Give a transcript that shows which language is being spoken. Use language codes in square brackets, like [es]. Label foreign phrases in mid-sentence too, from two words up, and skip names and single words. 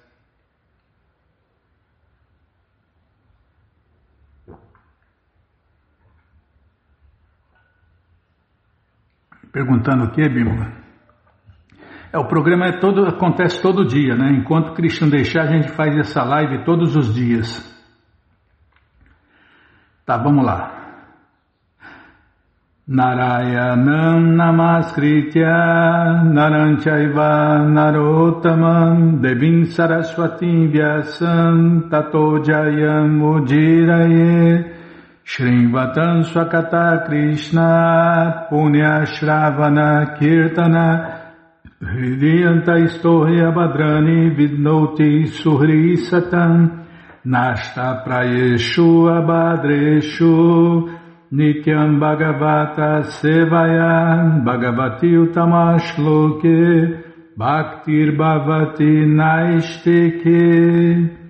[pt] Perguntando o que, Bímola? O programa acontece todo dia, né? Enquanto Krishna deixar, a gente faz essa live todos os dias. Tá, vamos lá. [sa] Narayanam Namaskritya Naranchaiva Narottamam Devim Saraswatim Vyasam Tato Jayam Ujiraye Shrivatam Swakata Krishna Punya Shravana Kirtana Hridiyanta Istohya Badrani Vidnoti Suhri Satam Nashta Prayeshu Abadreshu Nityam Bhagavata Sevaya Bhagavati Utamashloke Bhaktir Bhavati Naisteke.